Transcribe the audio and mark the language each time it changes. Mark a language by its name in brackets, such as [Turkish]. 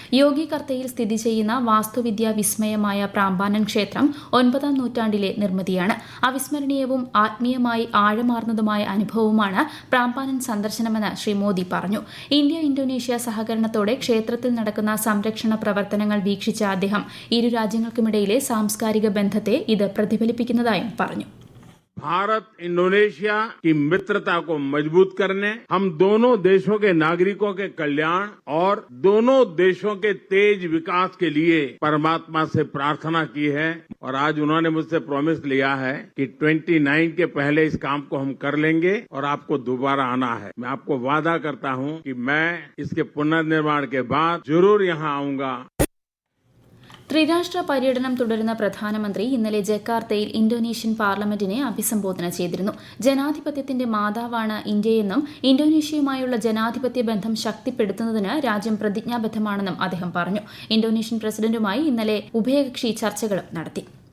[Malayalam] യോഗികർത്തയിൽ സ്ഥിതി ചെയ്യുന്ന വാസ്തുവിദ്യാ വിസ്മയമായ പ്രാമ്പാനൻ ക്ഷേത്രം 9ാം നൂറ്റാണ്ടിലെ നിർമ്മിതിയാണ്. അവിസ്മരണീയവും ആത്മീയമായി ആഴമാർന്നതുമായ അനുഭവവുമാണ് പ്രാമ്പാനൻ സന്ദർശനമെന്ന് ശ്രീ മോദി പറഞ്ഞു. ഇന്ത്യ ഇന്തോനേഷ്യ സഹകരണത്തോടെ ക്ഷേത്രത്തിൽ നടക്കുന്ന സംരക്ഷണ പ്രവർത്തനങ്ങൾ വീക്ഷിച്ച അദ്ദേഹം ഇരു രാജ്യങ്ങൾക്കുമിടയിലെ സാംസ്കാരിക ബന്ധത്തെ ഇത് പ്രതിഫലിപ്പിക്കുന്നു. [Hindi] भारत इंडोनेशिया की मित्रता को मजबूत करने, हम दोनों देशों के नागरिकों के कल्याण और दोनों देशों के तेज विकास के लिए परमात्मा से प्रार्थना की है और आज उन्होंने मुझसे प्रॉमिस लिया है कि 29 के पहले इस काम को हम कर लेंगे और आपको दोबारा आना है. मैं आपको वादा करता हूं कि मैं इसके पुनर्निर्माण के बाद जरूर यहां आऊंगा. [Malayalam] ത്രിരാഷ്ട്ര പര്യടനം തുടരുന്ന പ്രധാനമന്ത്രി ഇന്നലെ ജക്കാർത്തയിൽ ഇന്തോനേഷ്യൻ പാർലമെന്റിനെ അഭിസംബോധന ചെയ്തിരുന്നു. ജനാധിപത്യത്തിന്റെ മാതാവാണ് ഇന്ത്യയെന്നും ഇന്തോനേഷ്യയുമായുള്ള ജനാധിപത്യ ബന്ധം ശക്തിപ്പെടുത്തുന്നതിന് രാജ്യം പ്രതിജ്ഞാബദ്ധമാണെന്നും അദ്ദേഹം പറഞ്ഞു. ഇന്തോനേഷ്യൻ പ്രസിഡന്റുമായി ഇന്നലെ ഉഭയകക്ഷി ചർച്ചകളും നടത്തി.